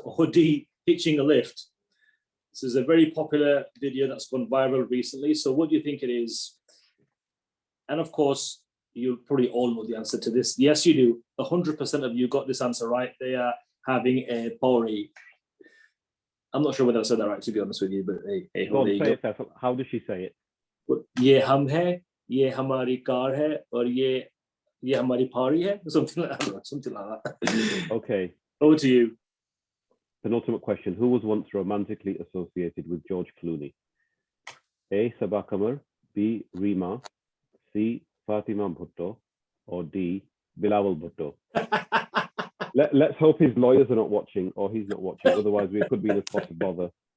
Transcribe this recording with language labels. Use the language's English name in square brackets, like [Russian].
[English] Or D, hitching a lift? This is a very popular video that's gone viral recently. So what do you think it is? And of course, you probably all know the answer to this. Yes, you do. 100% of you got this answer right. They are having a party. I'm not sure whether I said that right, to be honest with you, but hey, Go on, say it, Faisal. How does she say it? [Hindi] ये हम है, ये हमारी car है, और ये हमारी party है, [English] something like that. Okay. Over to you. Penultimate question. Who was once romantically associated with George Clooney? A, Sabah Qamar, B, Rima, C, Fatima Bhutto, or D, Bilawal Bhutto? Let's hope his lawyers are not watching, or he's not watching. Otherwise, we could be in a spot of bother.